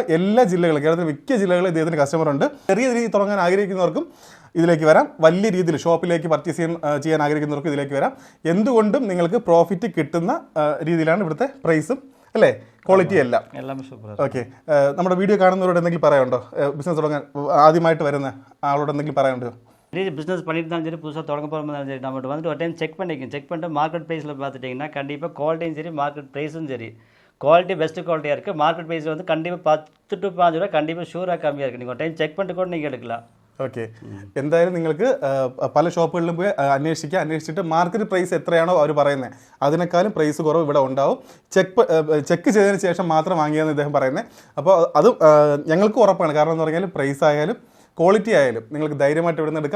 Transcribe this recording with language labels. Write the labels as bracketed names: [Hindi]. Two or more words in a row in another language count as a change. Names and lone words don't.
[Malayalam] എല്ലാ ജില്ലകളും, കേരളത്തിലെ മിക്ക ജില്ലകളിലും ഇദ്ദേഹത്തിന് കസ്റ്റമറുണ്ട്. ചെറിയ രീതിയിൽ തുടങ്ങാൻ ആഗ്രഹിക്കുന്നവർക്കും ഇതിലേക്ക് വരാം. വലിയ രീതിയിൽ [English] shop purchase [Malayalam] ചെയ്യാൻ ആഗ്രഹിക്കുന്നവർക്ക് ഇതിലേക്ക് വരാം. എന്തുകൊണ്ടും നിങ്ങൾക്ക് പ്രോഫിറ്റ് കിട്ടുന്ന രീതിയിലാണ് ഇവിടുത്തെ പ്രൈസും അല്ലേ, ക്വാളിറ്റി എല്ലാം. ഓക്കെ, നമ്മുടെ വീഡിയോ കാണുന്നവരോട് എന്തെങ്കിലും പറയാനുണ്ടോ? ബിസിനസ് തുടങ്ങാൻ ആദ്യമായിട്ട് വരുന്ന ஆளோட എന്തെങ്കിലും പറയാനുണ്ടോ? [Tamil] பிஸ்னஸ் பண்ணிட்டு இருந்தாலும் சரி, புதுசாக தொடங்க போகிறோம் சரி, நம்மகிட்ட வந்துட்டு ஒரு [English] time check [Tamil] பண்ணிட்டு [English] market price [Tamil] பார்த்துட்டிங்கன்னா கண்டிப்பாக குவாலிட்டியும் சரி, [English] market price [Tamil] சரி, குவாலிட்டி [English] best quality [Tamil] இருக்குது. [English] market price [Tamil] வந்து கண்டிப்பாக 10 to 5 ரூபா கண்டிப்பாக ஷூராக கம்மியாக இருக்குது. நீங்கள் ஒரு [English] time check [Tamil] பண்ணிட்டு கூட நீங்கள் எடுக்கலாம். [Malayalam] ഓക്കെ, എന്തായാലും നിങ്ങൾക്ക് പല ഷോപ്പുകളിലും പോയി അന്വേഷിച്ചിട്ട് [English] market price [Malayalam] എത്രയാണോ അവർ പറയുന്നത് അതിനേക്കാളും പ്രൈസ് കുറവ് ഇവിടെ ഉണ്ടാവും. ചെക്ക് ചെയ്തതിന് ശേഷം മാത്രം വാങ്ങിയെന്ന് ഇദ്ദേഹം പറയുന്നത്. അപ്പോൾ അത് ഞങ്ങൾക്ക് ഉറപ്പാണ്. കാരണം എന്ന് പറഞ്ഞാൽ പ്രൈസ് ആയാലും ക്വാളിറ്റി ആയാലും നിങ്ങൾക്ക് ധൈര്യമായിട്ട് ഇവിടെ നിന്ന് എടുക്കാം.